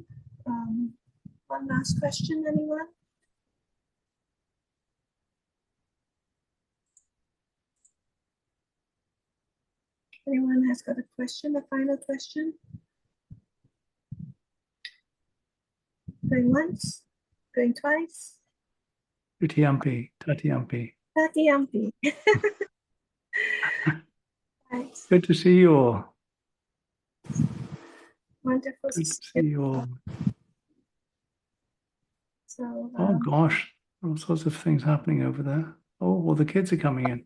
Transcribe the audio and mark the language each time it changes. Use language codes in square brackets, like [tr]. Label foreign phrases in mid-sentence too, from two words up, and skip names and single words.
[en] One last question, anyone? Anyone has got a question, a final question? Going once, going twice. [pi] Tutiyampi, tatiyampi. Tatiyampi. [en] Right. Good to see you all. Wonderful. Good to see you all. So, Oh gosh, all sorts of things happening over there. Oh, well, the kids are coming in.